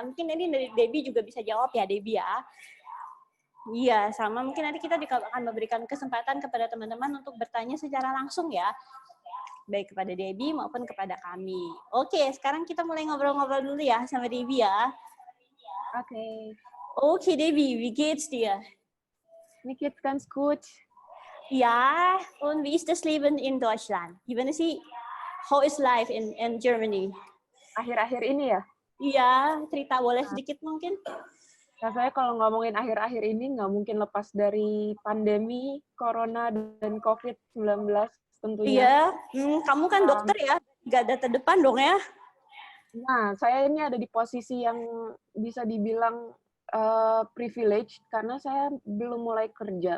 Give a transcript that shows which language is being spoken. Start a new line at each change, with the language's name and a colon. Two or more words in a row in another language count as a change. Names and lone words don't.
Indonesian: Mungkin ini dari Debbie juga bisa jawab ya, Debbie ya. Iya, sama mungkin nanti kita akan memberikan kesempatan kepada teman-teman untuk bertanya secara langsung ya. Baik kepada Debbie maupun kepada kami. Oke, sekarang kita mulai ngobrol-ngobrol dulu ya sama Debbie ya.
English: Okay. Okay, Debbie,
German: wie geht's dir? Mir geht's ganz gut. Ja, und wie ist das Leben in Deutschland?
Indonesian: Gimana sih?
English: How is life in Germany?
Indonesian: Akhir-akhir ini ya? Iya, cerita boleh sedikit mungkin? Rasanya kalau ngomongin akhir-akhir ini nggak mungkin lepas dari pandemi, corona, dan COVID-19 tentunya. Iya, kamu kan dokter ya? Garda terdepan dong ya? Nah, saya ini ada di posisi yang bisa dibilang privilege karena saya belum mulai kerja.